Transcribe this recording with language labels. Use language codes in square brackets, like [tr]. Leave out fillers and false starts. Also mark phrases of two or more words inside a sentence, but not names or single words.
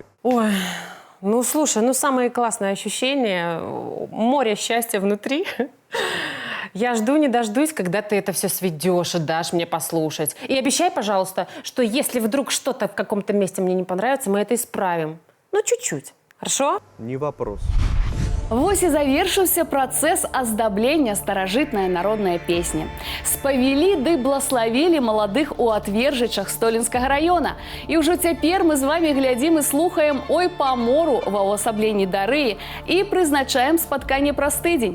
[ru] Ой, ну слушай, ну самое классное ощущение, море счастья внутри. Я жду не дождусь, когда ты это все сведешь и дашь мне послушать. И обещай, пожалуйста, что если вдруг что-то в каком-то месте мне не понравится, мы это исправим. Ну, чуть-чуть. Хорошо? Не вопрос. [be] Вось і завершыўся працэс аздаблення старажытнай народнай песні. Спавялі ды блаславілі маладых у Атвержычах Столінскага раёна. І ўжо цяпер мы з вамі глядзім і слухаем «Ой па мору» ва ўвасабленні Дарыі і прызначаем спатканне праз тыдзень.